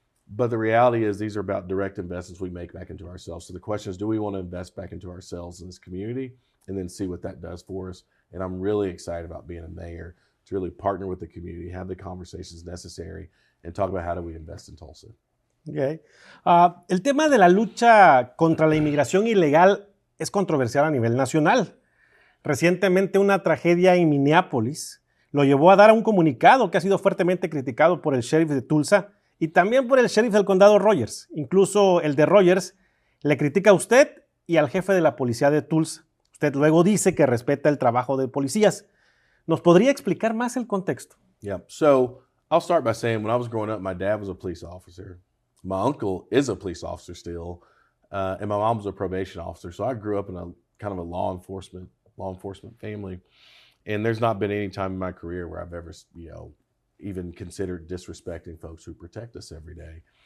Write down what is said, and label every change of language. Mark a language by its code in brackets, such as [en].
[en] But the reality is these are about direct investments we make back into ourselves. So the question is, do we want to invest back into ourselves in this community and then see what that does for us? And I'm really excited about being a mayor to really partner with the community, have the conversations necessary, and talk about how do we invest in Tulsa. Okay. [es] El tema de la lucha contra la inmigración ilegal es controversial a nivel nacional. Recientemente una tragedia en Minneapolis lo llevó a dar un comunicado que ha sido fuertemente criticado por el sheriff de Tulsa y también por el sheriff del condado Rogers. Incluso el de Rogers le critica a usted y al jefe de la policía de Tulsa. Usted luego dice que respeta el trabajo de policías. ¿Nos podría explicar más el contexto? [en] Yeah. So I'll start by saying when I was growing up, my dad was a police officer. My uncle is a police officer still, and my mom was a probation officer. So I grew up in a kind of a law enforcement family. And there's not been any time in my career where I've ever, even considered disrespecting folks who protect us every day.